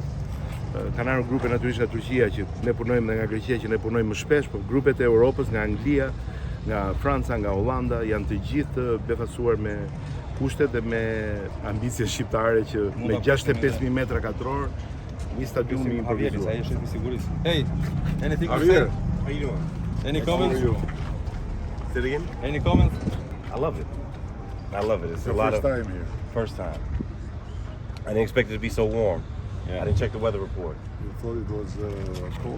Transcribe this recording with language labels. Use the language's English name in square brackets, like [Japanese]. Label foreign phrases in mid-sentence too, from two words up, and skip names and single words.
[Albanian] Kanë ardhur grupe natyrisht nga Turqia që ne punojmë dhe nga Greqia që ne punojmë më shpesh, po grupet e Europës nga Anglia, nga Franca, nga Hollanda janë të gjithë befasuar me kushtet dhe me ambicie shqiptare që me 65.000 metra katror një stadium i improvisuar. Ai është i sigurisë. [English] Hey, anything to say? Javier, How you doing? Any how are comments? you? Say it again? Any comments? I love it. I love it. It's Your a lot first of time here. first time. I didn't expect it to be so warm. Yeah. I didn't check the weather report. You thought it was cold?